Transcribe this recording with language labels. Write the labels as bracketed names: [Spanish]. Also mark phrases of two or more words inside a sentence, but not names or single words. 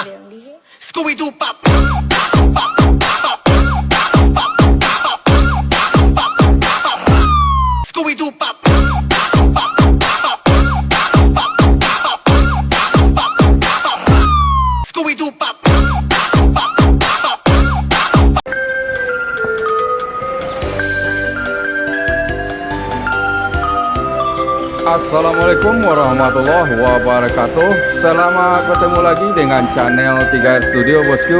[English] Scooby-Doo pop. Scooby-Doo pop. Scooby-Doo pop. [Arabic] السلام عليكم ورحمة الله وبركاته. [Indonesian] Selamat ketemu lagi dengan channel 3R Studio bosku.